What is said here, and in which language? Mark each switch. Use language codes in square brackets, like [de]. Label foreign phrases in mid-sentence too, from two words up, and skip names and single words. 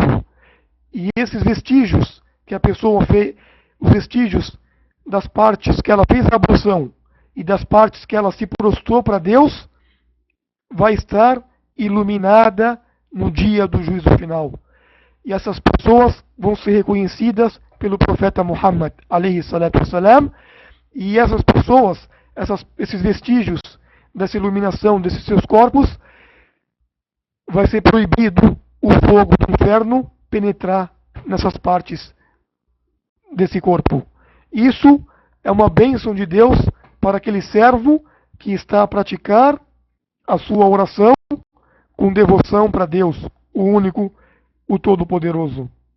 [pt] E esses vestígios que a pessoa fez, os vestígios das partes que ela fez a ablução e das partes que ela se prostrou para Deus, vai estar iluminada no dia do juízo final. E essas pessoas vão ser reconhecidas pelo profeta Muhammad, [ar] عليه الصلاة والسلام, [pt] e essas pessoas, esses vestígios dessa iluminação desses seus corpos, vai ser proibido o fogo do inferno penetrar nessas partes desse corpo. Isso é uma bênção de Deus para aquele servo que está a praticar a sua oração com devoção para Deus, o único, o Todo-Poderoso.